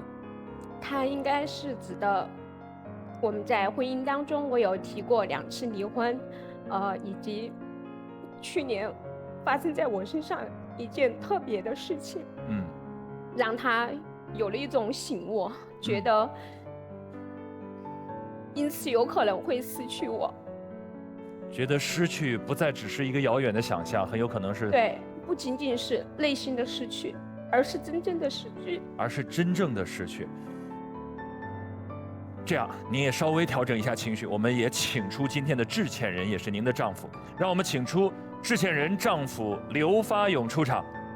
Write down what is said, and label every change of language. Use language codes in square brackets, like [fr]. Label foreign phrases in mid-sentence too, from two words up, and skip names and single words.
[zh] 它應該是指的我們在婚姻當中，我有提過2次離婚，以及去年發生在我身上一件特別的事情，讓他有了一種醒悟，覺得因此有可能會失去我。覺得失去不再只是一個遙遠的想象，很有可能是對，不僅僅是內心的失去，而是真正的失去。這樣，您也稍微調整一下情緒，我們也請出今天的制線人，也是您的丈夫。讓我們請出制線人丈夫劉發勇出場。